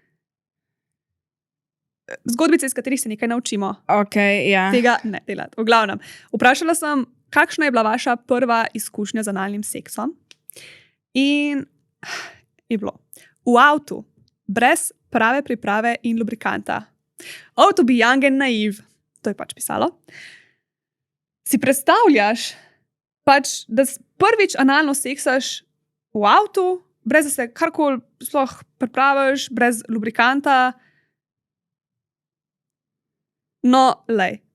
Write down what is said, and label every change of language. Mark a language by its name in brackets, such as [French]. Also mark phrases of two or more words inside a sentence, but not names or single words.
[Slovenian] Zgodbice, iz katerih se nekaj naučimo. Okay, ja. Tega ne delati. V glavnem, vprašala sem, kakšna je bila vaša prva izkušnja z analnim seksom in je bilo v avtu, brez prave priprave in lubrikanta. [English] Oh, to be young and naive. [Slovenian] To je pač pisalo. Si predstavljaš, pač, da prvič analno seksaš v avtu, brez da se karkoli sploh pripraviš, brez lubrikanta. No, lej.